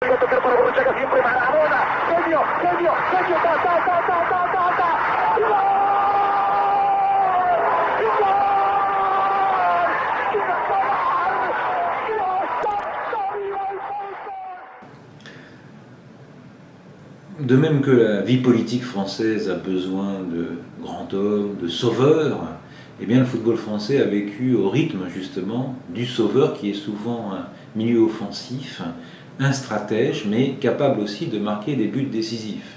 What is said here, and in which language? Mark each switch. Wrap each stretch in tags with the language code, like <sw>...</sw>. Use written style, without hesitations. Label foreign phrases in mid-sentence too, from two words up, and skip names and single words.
<es>a tocar para Borruchaga, siempre Maradona. Genio, genio, genio, ta, ta, ta, ta, ta, ta, ta. ¡Gol! ¡Gol!</es> <fr>De même que la vie politique française a besoin de grands hommes, de sauveurs, eh bien le football français a vécu au rythme justement du sauveur qui est souvent un milieu offensif, un stratège, mais capable aussi de marquer des buts décisifs.</fr>